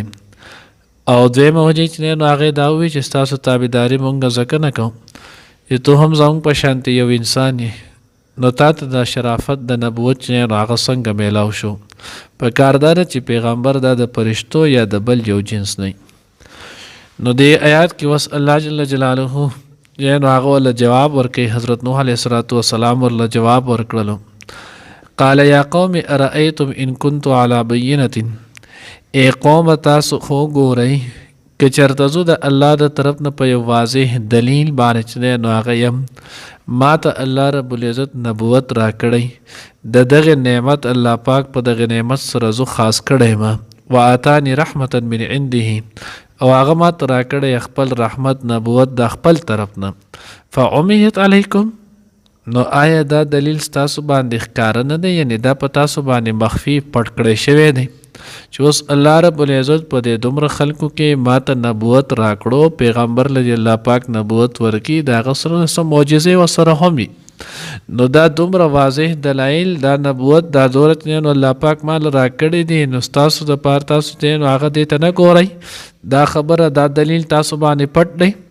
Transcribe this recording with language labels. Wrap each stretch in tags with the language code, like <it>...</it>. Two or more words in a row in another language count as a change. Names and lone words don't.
<ps>او دویمه وجه چې نو هغې دا ووایي چې ستاسو تابعداري مونږ ځکه نه کوو چې تو هم زموږ په شانتې یو انسان یې، نو تا ته د شرافت د نبوت چې نو هغه څنګه میلاو شو. په کار دا ده چې پیغمبر دا د فرشتو یا د بل یو جنس نه. نو دې آیات کې وس الله</ps> <ar>جل جلاله</ar> <ps>نو هغه ورله جواب ورکوي. حضرت نوح</ps> <ar>علیه السلام</ar> <ps>ورله جواب ورکړلو.</ps> <ar>قال یا قوم ارأیتم ان كنت على بینة،</ar> <ps>ای قوم تاسو خو ګورئ که چېرته زه د الله د طرف نه په یو واضح دلیل باندې چې دی نو هغه یم، ما ته الله</ps> <ar>رب العزت</ar> <ps>نبوت راکړی، د دغې نعمت الله پاک په دغې نعمت سره زه خاص کړی ما،</ps> <ar>وآتانی رحمة من عنده،</ar> <ps>او هغه ما ته راکړی خپل رحمت نبوت د خپل طرف نه.</ps> <ar>فعمیت علیکم،</ar> <ps>نو آیا دا دلیل ستاسو باندې ښکاره نه دی؟ یعنې دا په تاسو باندې مخفي پټ کړی شوی دی چې اوس الله</ps> <ar>رب العزت</ar> <ps>په دې دومره خلکو کې ما ته نبوت راکړو، پیغمبر لدی الله پاک نبوت ورکي، د هغه سره څه معجزې ورسره هم وي، نو دا دومره واضح دلایل دا نبوت دا دولت نو الله پاک مال راکړی دی، نو ستاسو د پاره تاسو ته نو هغه دې ته نه ګورئ، دا خبره دا دلیل تاسو باندې پټ دی.</ps>